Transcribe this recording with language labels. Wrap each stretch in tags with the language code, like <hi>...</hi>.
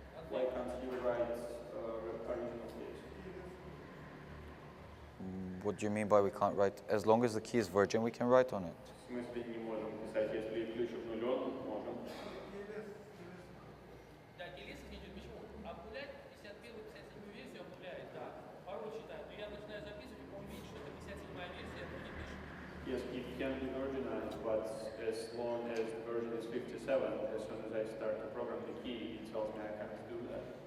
<en>Why can't you write original keys? What do you mean by we can't write? As long as the key is virgin, we can write on it.</en> <ru>В смысле не можем писать, если ключ обнулен, можем. Да, Келес идет почему? Обнулять 51-ю, 57-ю версию обнуляет, да. Пароль считает. Но я начинаю записывать, и он видит, что это 57-я версия, но не пишет.</ru> <en>Yes, it can be virginized, but as long as the version is 57, as soon as I start to program the key, it tells me I can't do that.</en>